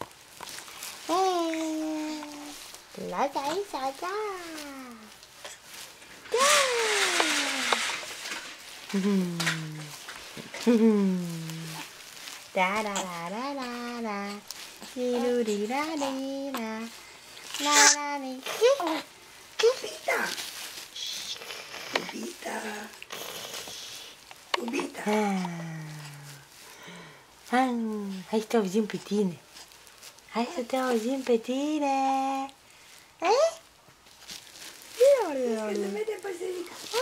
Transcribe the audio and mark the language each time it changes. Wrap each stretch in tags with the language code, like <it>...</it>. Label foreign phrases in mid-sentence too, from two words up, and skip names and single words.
<ro>La da, da, da. Da da da da da da. Di du di da di da. La la di. Iubita! Iubita! Iubita! Hai să te auzim pe tine. Hai să te auzim pe tine. Să vede păsărica.</ro>